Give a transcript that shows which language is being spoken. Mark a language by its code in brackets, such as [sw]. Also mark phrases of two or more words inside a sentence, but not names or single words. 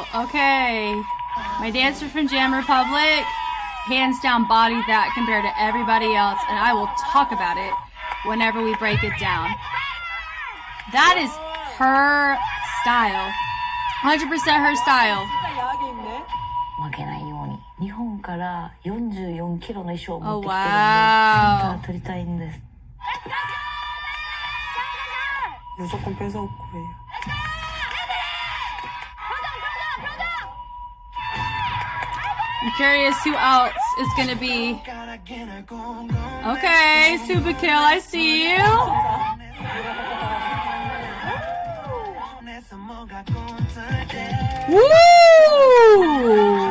[en] Okay, my dancer from Jam Republic hands down bodied that compared to everybody else, and I will talk about it whenever we break it down. That is her style. 100% her style. [ja] 負けないように日本から44キロの衣装を持ってきてるんで、センタ [en] wow. [ja] ー取りたいんです。 [ko] 무조건 뺏어올 거예요. [en] I'm curious who else is gonna be. Okay, Super Kill, I see you. Woo!